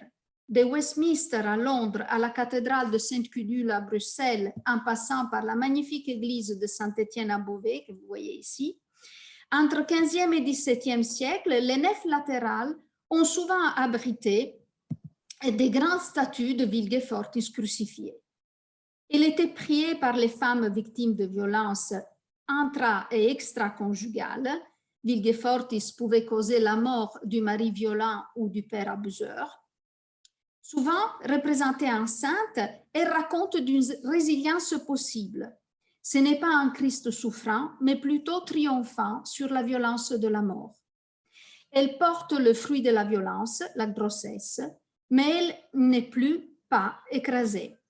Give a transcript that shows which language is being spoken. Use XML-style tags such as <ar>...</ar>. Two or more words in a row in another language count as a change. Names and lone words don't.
<fr>De Westminster à Londres à la cathédrale de Sainte-Gudule à Bruxelles, en passant par la magnifique église de Saint-Étienne à Beauvais, que vous voyez ici, entre 15e et 17e siècle, les nefs latérales ont souvent abrité des grandes statues de Vilge Fortis crucifiées. Il était prié par les femmes victimes de violences intra- et extra-conjugales. Vilge Fortis pouvait causer la mort du mari violent ou du père abuseur. Souvent représentée enceinte, elle raconte d'une résilience possible. Ce n'est pas un Christ souffrant, mais plutôt triomphant sur la violence de la mort. Elle porte le fruit de la violence, la grossesse, mais elle n'est pas écrasée.</fr>